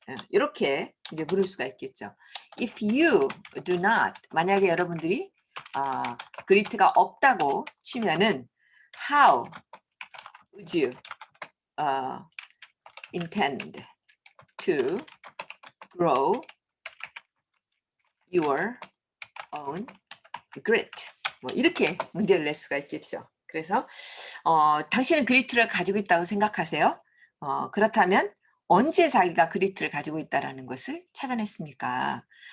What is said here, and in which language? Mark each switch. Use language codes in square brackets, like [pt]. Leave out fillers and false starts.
[ko] 이렇게 이제 물을 수가 있겠죠. [en] If you do not, [ko] 만약에 여러분들이 grit가 없다고 치면은 [en] how would you intend to grow your own grit? [ko] 뭐 이렇게 문제를 낼 수가 있겠죠. 그래서 당신은 그리트를 가지고 있다고 생각하세요? 그렇다면 언제 자기가 그리트를 가지고 있다라는 것을 찾아냈습니까?